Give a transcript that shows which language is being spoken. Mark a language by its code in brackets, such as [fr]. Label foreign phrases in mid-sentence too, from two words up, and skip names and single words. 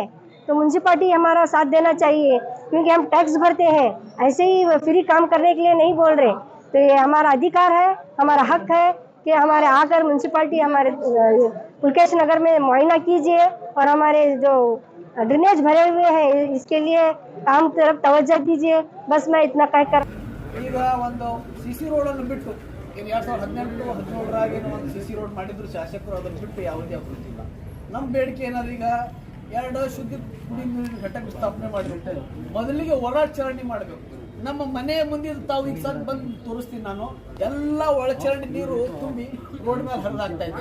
[hi] तो म्यूनसिपालिटी हमारा साथ देना चाहिए, क्योंकि हम टैक्स भरते हैं, ऐसे ही फ्री काम करने के लिए नहीं बोल रहे। तो ये हमारा अधिकार है, हमारा हक है कि हमारे आकर म्यूनसिपालिटी हमारे पुलकेश नगर में मुआयना कीजिए और हमारे जो ड्रेनेज भरे हुए हैं इसके लिए काम तरफ तवज्जो दीजिए। बस मैं इतना कहकर [kn] ಈಗ ಒಂದು CC ರೋಡನ್ನು ಬಿಟ್ಟು ಇದು 2018-17 ಒಂದು CC ರೋಡ್ ಮಾಡಿದ್ರು ಶಾಸಕರು, ಅದನ್ನು ಬಿಟ್ಟು ಯಾವುದೇ ಅಭಿವೃದ್ಧಿ ಇಲ್ಲ. ನಮ್ಮ ಬೇಡಿಕೆ ಏನಾದ್ರು ಈಗ 2 ಶುದ್ಧ ಕುಡಿಯುವ ನೀರಿನ ಘಟಕ ಸ್ಥಾಪನೆ ಮಾಡಿಬಿಟ್ಟು ಮೊದಲಿಗೆ ಒಳಚರಂಡಿ ಮಾಡಬೇಕು. ನಮ್ಮ ಮನೆ ಮುಂದೆ ತಾವು ಈಗ ಸರ್ ಬಂದು ತೋರಿಸ್ತೀನಿ ನಾನು, ಎಲ್ಲ ಒಳಚರಂಡಿ ನೀರು ತುಂಬಿ ರೋಡ್ ಮೇಲೆ ಹರಿದಾಗ್ತಾ ಇದೆ.